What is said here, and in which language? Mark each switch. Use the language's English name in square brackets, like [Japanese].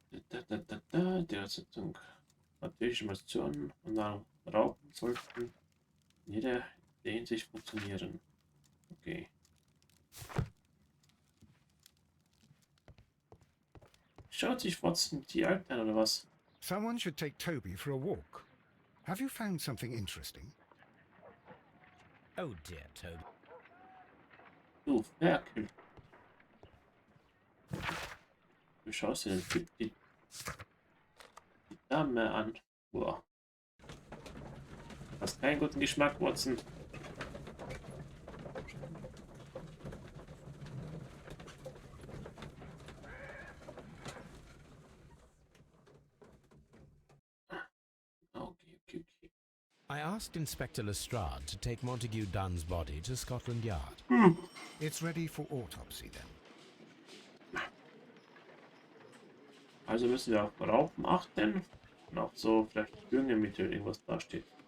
[German] Die Sitzung. Natürliche Emotionen und Raupen sollten in jeder Hinsicht funktionieren. Okay. Schaut sich Watson die Alten an, oder was? [English] Someone should take Toby for a walk. Have you found something interesting? Oh dear, Toby. [German] Du Ferkel. Du schaust dir die Dame an. Boah. Hast keinen guten Geschmack, Watson. Okay. [English] I asked Inspector Lestrade to take Montague Dunn's body to Scotland Yard. It's ready for autopsy then. [German] Also müssen wir auf Raupen achten. Und auch so vielleicht Düngemittel irgendwas da steht.